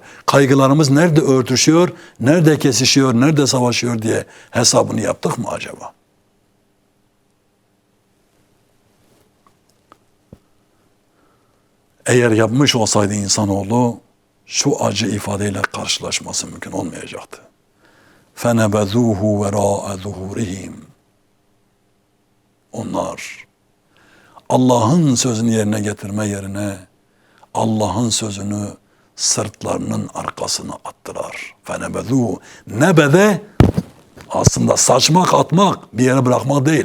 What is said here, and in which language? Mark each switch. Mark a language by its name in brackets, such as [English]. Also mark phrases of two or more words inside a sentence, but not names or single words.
[Turkish] Kaygılarımız nerede örtüşüyor, nerede kesişiyor, nerede savaşıyor diye hesabını yaptık mı acaba? Eğer yapmış olsaydı insanoğlu şu acı ifadeyle karşılaşması mümkün olmayacaktı. [Arabic] فَنَبَذُوهُ وَرَاءَ ظُهُورِهِمْ. [Turkish] Onlar Allah'ın sözünü yerine getirme yerine Allah'ın sözünü sırtlarının arkasına attılar. Fenebezû. Nebede aslında saçmak, atmak, bir yere bırakmak değil.